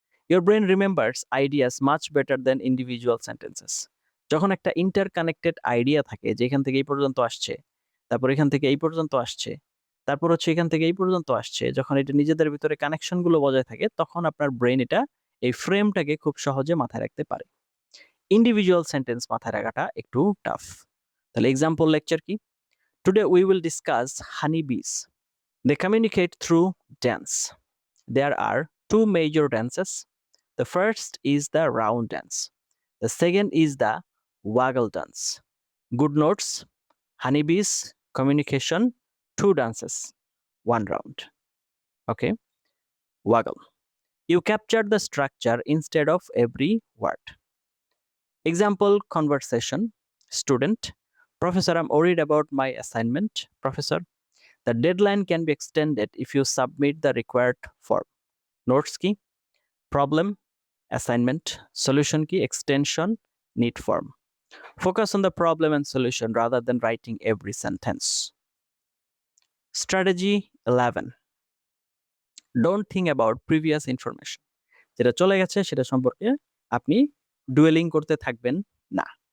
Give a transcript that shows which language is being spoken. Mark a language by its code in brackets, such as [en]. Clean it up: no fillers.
[en] Your brain remembers ideas much better than individual sentences. [bn] যখন একটা interconnected idea থাকে যে এখান থেকে এই পর্যন্ত আসছে, তারপর এখান থেকে এই পর্যন্ত আসছে, তারপর হচ্ছে এখান থেকে এই পর্যন্ত আসছে, যখন এটা নিজেদের ভিতরে কানেকশনগুলো বজায় থাকে তখন আপনার ব্রেন এটা এই ফ্রেমটাকে খুব সহজে মাথায় রাখতে পারে। ইন্ডিভিজুয়াল সেন্টেন্স মাথায় রাখাটা একটু টাফ। তাহলে এক্সাম্পল লেকচার কি? [en] Today we will discuss honeybees. They communicate through dance. There are two major dances. The first is the round dance. The second is the waggle dance. Good notes: honeybees, communication, two dances, one round. Okay, waggle. You captured the structure instead of every word. Example conversation. Student: Professor, I'm worried about my assignment. Professor: The deadline can be extended if you submit the required form. Notes key: problem, assignment, solution key, extension, need form. Focus on the problem and solution rather than writing every sentence. Strategy 11. Don't think about previous information. [bn] যেটা চলে গেছে সেটা সম্পর্কে আপনি duelling করতে থাকবেন না।